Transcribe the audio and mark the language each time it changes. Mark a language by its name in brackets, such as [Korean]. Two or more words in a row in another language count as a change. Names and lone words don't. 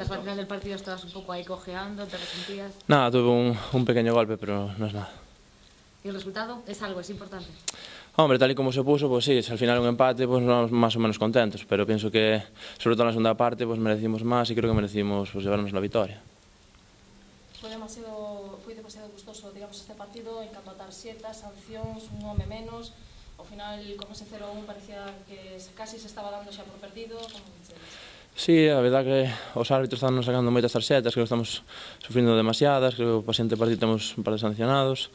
[Spanish] final del partido estabas un poco ahí cojeando, ¿te resentías? Nada, tuve un pequeño golpe, pero no es nada. ¿Y el resultado? Es algo, es importante. Hombre, tal y como se puso, pues sí, si al final un empate, pues nos vamos más o menos contentos, pero pienso que, sobre todo en la segunda parte, pues merecimos más y creo que merecimos pues, llevarnos la victoria. [Galician] Foi demasiado gustoso, digamos, este partido en canto a tarxetas, sancións, un home menos. Ao final, con ese 0-1 parecía que casi se estaba dando xa por perdido. Como dices? Sí, a verdad que os árbitros están sacando moitas tarxetas, creo que estamos sufrindo demasiadas, creo que para o xente partido temos un par de sancionados.